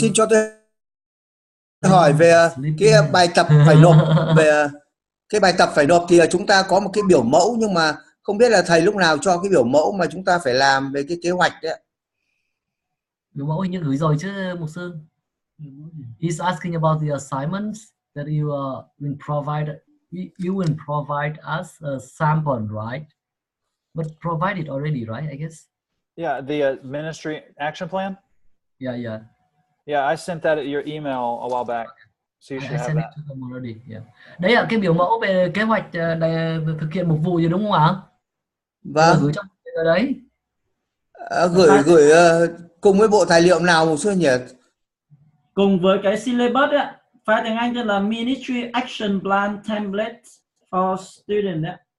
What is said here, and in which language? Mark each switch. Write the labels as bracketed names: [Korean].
[Vietnamese] Xin cho tôi hỏi về cái bài tập phải nộp. Về cái bài tập phải nộp thì chúng ta có một cái biểu mẫu, nhưng mà không biết là thầy lúc nào cho cái biểu mẫu mà chúng ta phải làm về cái kế hoạch đấy. Biểu mẫu hình như gửi rồi chứ mục sư. [English] He's asking about the assignments that you will provide. You will provide us a sample, right? But provided already, right? I guess. Yeah, the ministry action plan. Yeah. Yeah, I sent that at your email a while back, so you should have that. I sent it to them already. Yeah. [Vietnamese] Đấy là cái biểu mẫu về kế hoạch thực hiện mục vụ gì đúng không ạ? Vâng. Gửi trong đấy. Gửi cùng với bộ tài liệu nào một số nhỉ? Cùng với cái syllabus ấy, file tiếng Anh tên là Ministry Action Plan Template for Student đấy.